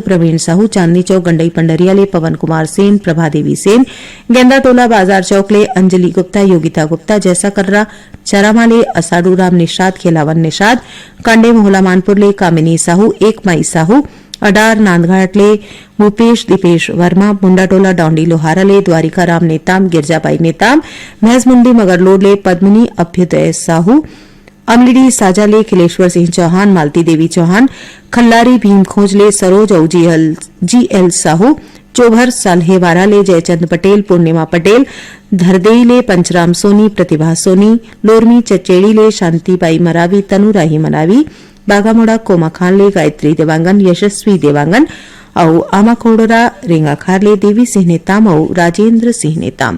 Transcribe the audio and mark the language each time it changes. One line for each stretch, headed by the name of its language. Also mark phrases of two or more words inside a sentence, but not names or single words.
Chhattisgarhi: प्रवीण साहू, चांदनी चौक गंडई पंडरिया ले पवन कुमार सेन, प्रभा देवी सेन, गेंदा टोला बाजार चौक ले अंजलि गुप्ता, योगिता गुप्ता, जैसा कर्रा चरामा ले असाडू राम निषाद, खेलावन निषाद, कांडे मोहला मानपुर ले कामिनी साहू, एक माई साहू, अडार नांदघाट ले भूपेश दीपेश वर्मा, मुंडाटोला डौंडी लोहारा ले द्वारिका राम नेताम, गिरजाबाई नेताम, भैंसमुंडी मगरलोड ले पद्मिनी अभ्युदय साहू, अमलिडी साजा ले खिलेश्वर सिंह चौहान, मालती देवी चौहान, खल्लारी भीम खोज ले सरोज और जीएल साहू, चोभर साल्हेवारा ले जयचंद पटेल, पूर्णिमा पटेल, धरदेई ले पंचराम सोनी, प्रतिभा सोनी, लोरमी चचेड़ी ले शांतिबाई मरावी, तनुराही मरावी, बागामोड़ा कोमा खान ले गायत्री देवांगन, यशस्वी देवांगन और आमाखोड़रा रेंगाखार ले देवी सिंह नेताम और राजेंद्र सिंह नेताम।